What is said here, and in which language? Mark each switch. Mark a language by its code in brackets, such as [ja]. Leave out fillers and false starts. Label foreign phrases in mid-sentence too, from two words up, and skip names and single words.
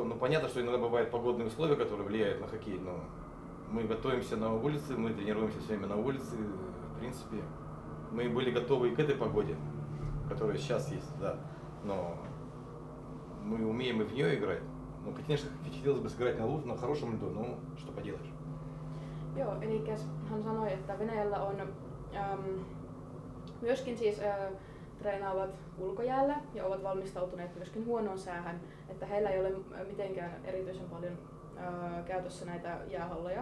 [ru] Ну, понятно, что иногда бывают погодные условия, которые влияют на хоккей, но мы готовимся на улице, мы тренируемся все время на улице. В принципе, мы были готовы и к этой погоде, которая сейчас есть, да. Но мы умеем и в нее играть. Ну, конечно, хотелось бы сыграть на хорошем льду, но что поделаешь. [fi] Joo, eli hän sanoi, että Venäjällä on myöskin siis treenaavat ulkojäällä ja ovat valmistautuneet myöskin huonoon säähän, että heillä ei ole mitenkään erityisen paljon käytössä näitä jäähalloja.